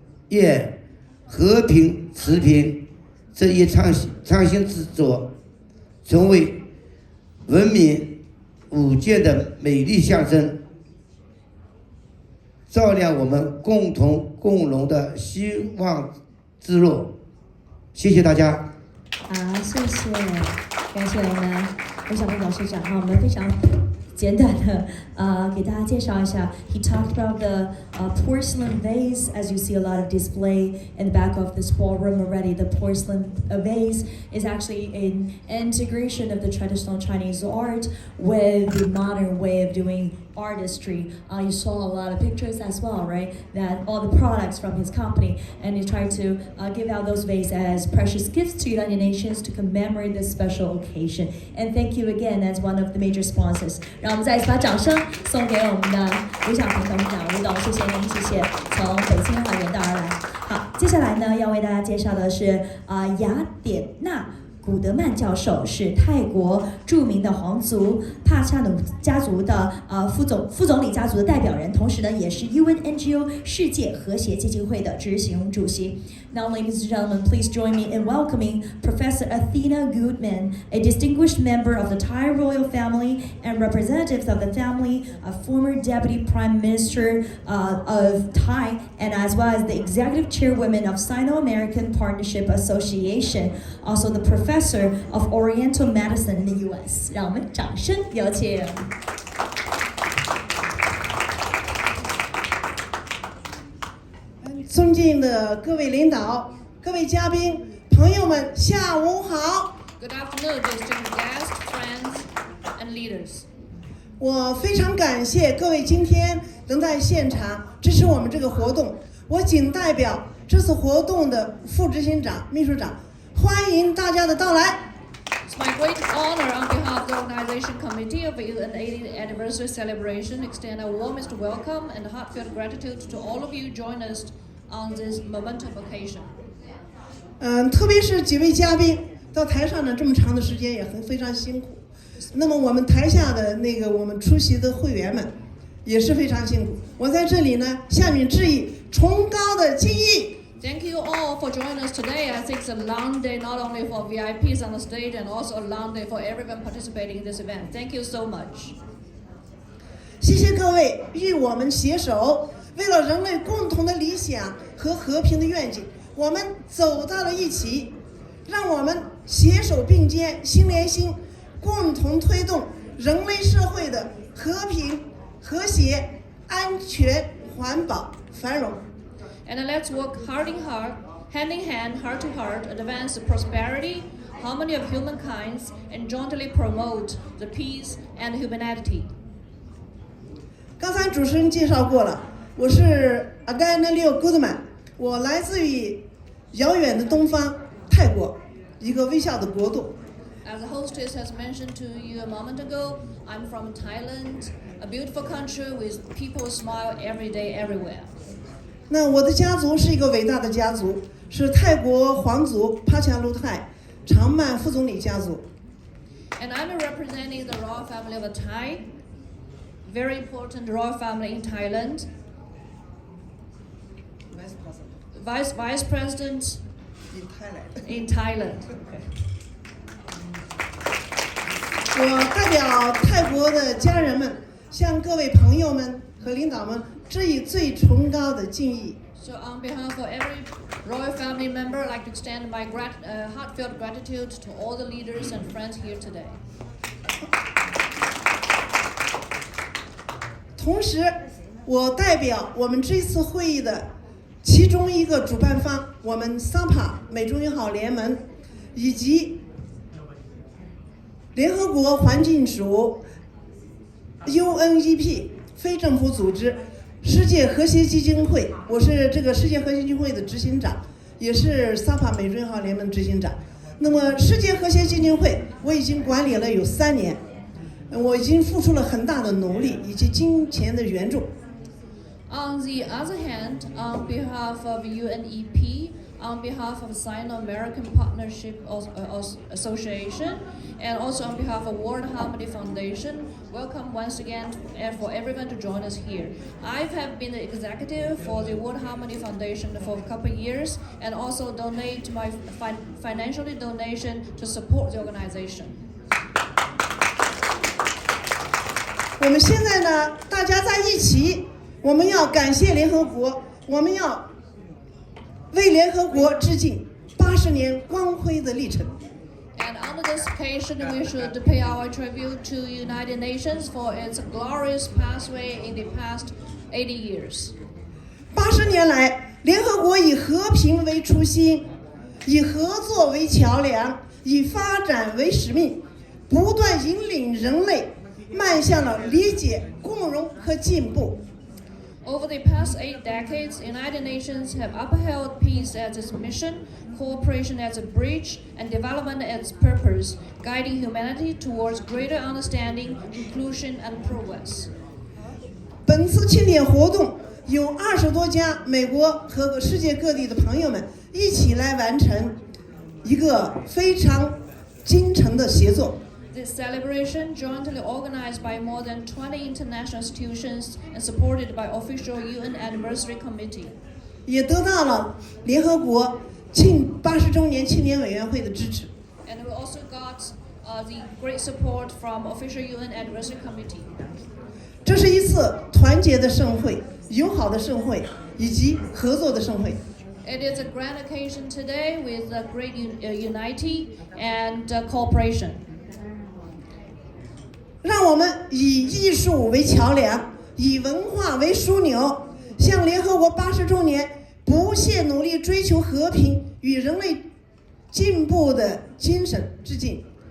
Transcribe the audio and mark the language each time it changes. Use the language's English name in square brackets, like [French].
[Chinese] 愿和平持平这一创新之作，成为文明五界的美丽象征，照亮我们共同共荣的希望之路。谢谢大家。好，谢谢，感谢我们吴晓峰董事长哈，我们非常简短的给大家介绍一下。 [English] He talked about the porcelain vase. As you see a lot of display in the back of this ballroom already, the porcelain vase is actually an integration of the traditional Chinese art with the modern way of doing artistry. You saw a lot of pictures as well, right? That all the products from his company, and he tried to give out those vases as precious gifts to United Nations to commemorate this special occasion. And thank you again as one of the major sponsors. [Chinese] 让我们再一次把掌声送给我们的吴晓平董事长，吴董，谢谢您，谢谢，从北京远道而来。好，接下来呢，要为大家介绍的是雅典娜古德曼教授，是泰国著名的皇族帕恰努家族的副总理家族的代表人，同时呢，也是 UN NGO 世界和谐基金会的执行主席。 [English] Now, ladies and gentlemen, please join me in welcoming Professor Athena Goodman, a distinguished member of the Thai royal family and representatives of the family, a former Deputy Prime Minister of Thai, and as well as the Executive Chairwoman of Sino-American Partnership Association, also the Professor of Oriental Medicine in the U.S. [Chinese] 让我们掌声有请。尊敬的各位领导、各位嘉宾、朋友们，下午好。 [English] Good afternoon, distinguished guests, friends, and leaders. [Chinese] 我非常感谢各位今天能在现场支持我们这个活动。我仅代表这次活动的副执行长、秘书长，欢迎大家的到来。 [English] It's my great honor on behalf of the organization committee of the 80th anniversary celebration, extend our warmest welcome and heartfelt gratitude to all of you join us on this momentous occasion. [Chinese] 特别是几位嘉宾到台上呢这么长的时间也非常辛苦。那么我们台下的我们出席的会员们也是非常辛苦。我在这里呢向你致以崇高的敬意。 [English] Thank you all for joining us today. I think it's a long day not only for VIPs on the stage and also a long day for everyone participating in this event. Thank you so much. [Chinese] 谢谢各位与我们携手，为了人类共同的理想和和平的愿景，我们走到了一起。让我们携手并肩，心连心，共同推动人类社会的和平、和谐、安全、环保、繁荣。 [English] And let's work heart in heart, hand in hand, heart to heart, advance the prosperity, harmony of humankind, and jointly promote the peace and humanity. [Chinese] 刚才主持人介绍过了，我是 Athena Goodman， 我来自于遥远的东方泰国。一个微笑的国度。 [English] As the hostess has mentioned to you a moment ago, I'm from Thailand, a beautiful country with people smile every day, everywhere. [Chinese] 那我的家族是一个伟大的家族，是泰国皇族帕恰卢泰长曼副总理家族。 [English] And I'm representing the royal family of Thai, very important royal family in Thailand. Vice President in Thailand. [Chinese] 我代表泰国的家人们，向各位朋友们和领导们致以最崇高的敬意。 [English] So on behalf of every royal family member, I'd like to extend my heartfelt gratitude to all the leaders and friends here today. [Chinese] 同时，我代表我们这次会议的其中一个主办方，我们 SAPA 美中友好联盟，以及联合国环境署、UNEP 非政府组织、世界和谐基金会，我是这个世界和谐基金会的执行长，也是 SAPA 美中友好联盟执行长。那么世界和谐基金会我已经管理了有3年，我已经付出了很大的努力以及金钱的援助。 [English] On the other hand, on behalf of UNEP, on behalf of Sino-American Partnership Association, and also on behalf of World Harmony Foundation, welcome once again for everyone to join us here. I have been the executive for the World Harmony Foundation for a couple of years, and also donate my financial donation to support the organization. [Chinese] 我们现在呢，大家在一起，我们要感谢联合国，我们要为联合国致敬80年光辉的历程。 [English] And on this occasion, we should pay our tribute to United Nations for its glorious pathway in the past 80 years. [Chinese] 80年来，联合国以和平为初心，以合作为桥梁，以发展为使命，不断引领人类迈向了理解、共荣和进步。 [English] Over the past 8 decades, United Nations have upheld peace as its mission, cooperation as a bridge, and development as its purpose, guiding humanity towards greater understanding, inclusion, and progress. [Chinese] 本次庆典活动有20多家美国和世界各地的朋友们一起来完成一个非常精诚的协作。 [English] This celebration, jointly organized by more than 20 international institutions and supported by official UN Anniversary Committee, [Chinese] 也得到了联合国80周年庆典委员会的支持。 [English] And we also got the great support from official UN Anniversary Committee. [Chinese] 这是一次团结的盛会、友好的盛会以及合作的盛会。 [English] It is a grand occasion today with a great unity and cooperation. [Chinese] 让我们以艺术为桥梁，以文化为枢纽，向联合国80周年不懈努力追求和平与人类进步的精神致敬。